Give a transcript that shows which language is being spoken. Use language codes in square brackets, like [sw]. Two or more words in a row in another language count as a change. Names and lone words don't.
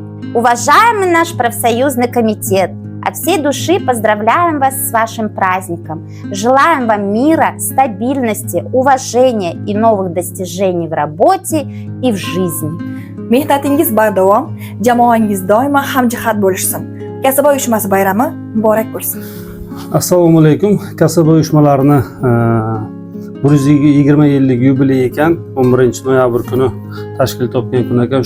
[ru] Уважаемый наш профсоюзный комитет, от всей души поздравляем вас с вашим праздником. Желаем вам мира, стабильности, уважения и новых достижений в работе и в жизни. [uz] Mehnatingiz bardavom, jamoangiz doimo hamjihat bo'lishsin. Kasaba uyushmasi bayrami muborak bo'lsin. Assalomu alaykum. Kasaba uyushmalarini 120 yillik yubiley ekan, 11 noyabr kuni tashkil topgan kun ekan.